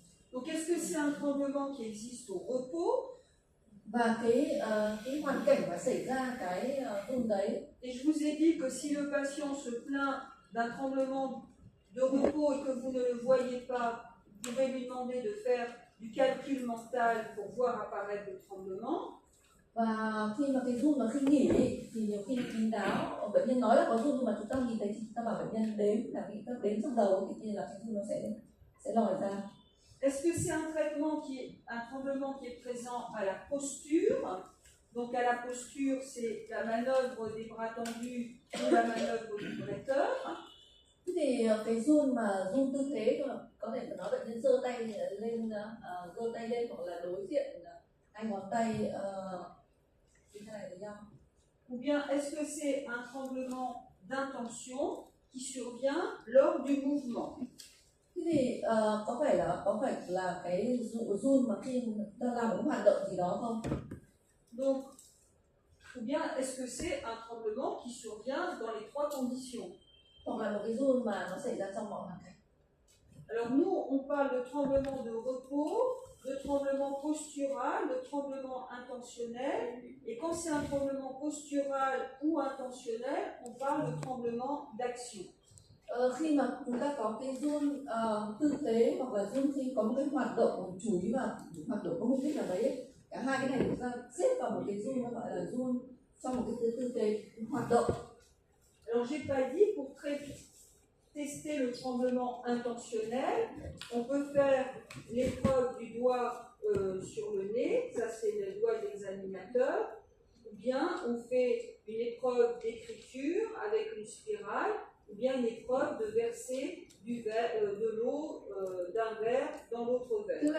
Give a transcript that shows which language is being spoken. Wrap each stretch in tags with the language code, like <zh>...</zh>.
<fr>Donc est-ce que c'est un tremblement qui existe au repos?</fr> <vi>Và cái hoàn cảnh mà xảy ra cái run đấy.</vi> <fr>Et je vous ai dit que si le patient se plaint d'un tremblement de repos et que vous ne le voyez pas, vous pouvez lui demander de faire du calcul mental pour voir apparaître le tremblement.</fr> <vi>Và khi mà cái run nó khi nghỉ thì nhiều khi kín đáo bệnh nhân nói là có run nhưng mà chúng ta nhìn thấy thì chúng ta bảo bệnh nhân đếm là khi các đếm trong đầu thì là cái run nó sẽ lòi ra.</vi> <fr>Est-ce que c'est un traitement un tremblement qui est présent à la posture? Donc à la posture, c'est la manœuvre des bras tendus ou la manœuvre du bretteur.</fr> <vi>Thế thì cái run mà run tư thế có thể nói bệnh nhân giơ tay lên hoặc là đối diện hai ngón tay như thế này với nhau.</vi> <fr>Ou bien est-ce que c'est un tremblement d'intention qui survient lors du mouvement?</fr> <vi>Thế thì có phải là cái run mà khi ta làm một hoạt động gì đó không?</vi> <fr>Donc, ou bien est-ce que c'est un tremblement qui survient dans les trois conditions?</fr> <vi>Hoặc là một cái run mà nó xảy ra trong mọi hoàn cảnh.</vi> <fr>Alors nous, on parle de tremblement de repos, de tremblement postural, de tremblement intentionnel. Et quand c'est un tremblement postural ou intentionnel, on parle de tremblement d'action.</fr> <vi>Khi mà chúng ta có cái run tư thế hoặc là run khi có một cái hoạt động chú ý vào hoạt động có mục đích nào đấy, cả hai cái này chúng ta xếp vào một cái run, nó gọi là run trong một cái tư thế hoạt động.</vi> <fr>Alors j'ai pas dit pour tester le tremblement intentionnel, on peut faire l'épreuve du doigt sur le nez, ça c'est le doigt de l'examinateur, ou bien on fait une épreuve d'écriture avec une spirale, ou bien une épreuve de verser de l'eau d'un verre dans l'autre verre.</fr>